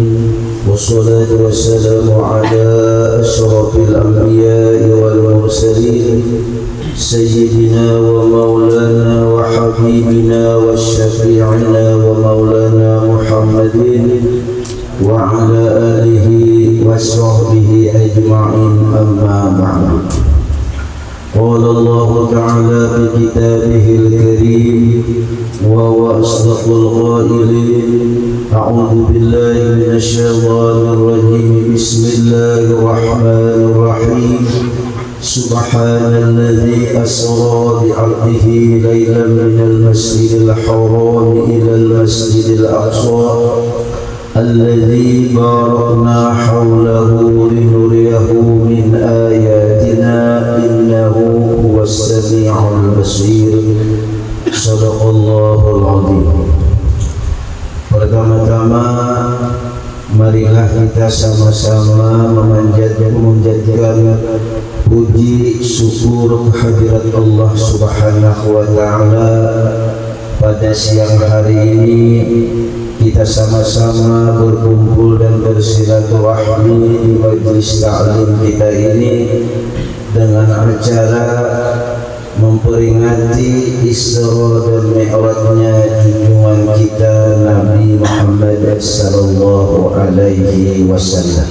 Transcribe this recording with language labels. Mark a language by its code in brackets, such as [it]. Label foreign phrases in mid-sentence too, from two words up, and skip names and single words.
[ar] والصلاة والسلام على أشرف الأنبياء والمرسلين سيدنا ومولانا وحبيبنا وشفيعنا ومولانا محمد وعلى آله وصحبه أجمعين، أما بعد. قال الله تعالى في كتابه الكريم وهو أصدق القائلين. أعوذ بالله من الشيطان الرجيم. بسم الله الرحمن الرحيم. سبحان الذي أسرى بعبده ليلا من المسجد الحرام إلى المسجد الأقصى الذي باركنا حوله لنريه من آياتنا إنه هو السميع البصير. صدق الله العظيم. [id] Pertama-tama marilah kita sama-sama memanjatkan puji syukur kehadirat Allah [ar] سبحانه وتعالى. [id] Pada siang hari ini kita sama-sama berkumpul dan bersilaturahmi di majelis ta'lim kita ini dengan acara memperingati Isra dan Mi'rajnya junjungan kita Nabi Muhammad [ar] صلى الله عليه وسلم.